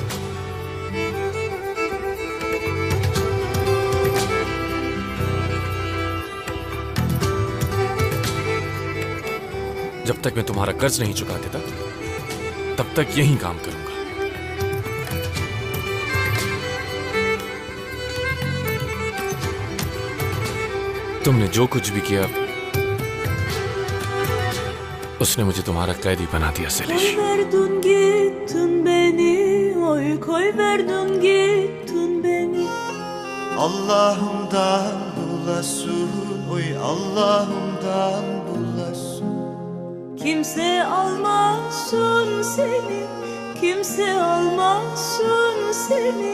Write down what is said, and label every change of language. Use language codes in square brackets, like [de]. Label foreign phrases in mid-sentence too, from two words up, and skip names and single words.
[hi] जब तक मैं तुम्हारा कर्ज नहीं चुका देता तब तक यही काम करूंगा। तुमने जो कुछ भी किया उसने मुझे तुम्हारा कैदी बना दिया ज़ैलिश। [tr] Koy verdin gittin beni, oy koy verdin gittin beni. Allah'ımdan bulasın, oy Allah'ımdan bulasın. Kimse almasın seni, kimse almasın seni.